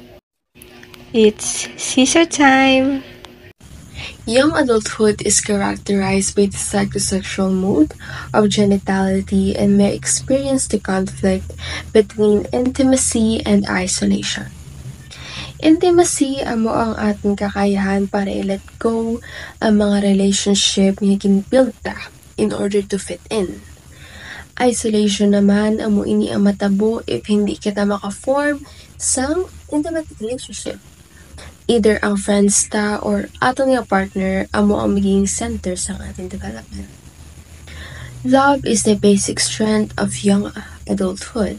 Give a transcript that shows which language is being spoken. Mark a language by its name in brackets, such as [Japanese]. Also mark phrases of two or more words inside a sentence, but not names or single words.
[English] It's scissor time! Young adulthood is characterized by the psychosexual mood of genitality and may experience the conflict between intimacy and isolation. [Hiligaynon] Intimacy amo ang ating kakayahan para [English] i-let go [Hiligaynon] ang mga relationship nga gin-build ta [English] in order to fit in. [Hiligaynon] Isolation naman amo ini ang matabo if hindi kita maka-form sang [English] intimate relationship. [Hiligaynon] Either ang friends ta or atong nga partner amo ang magiging center sa ating development. [English] Love is the basic strength of young adulthood.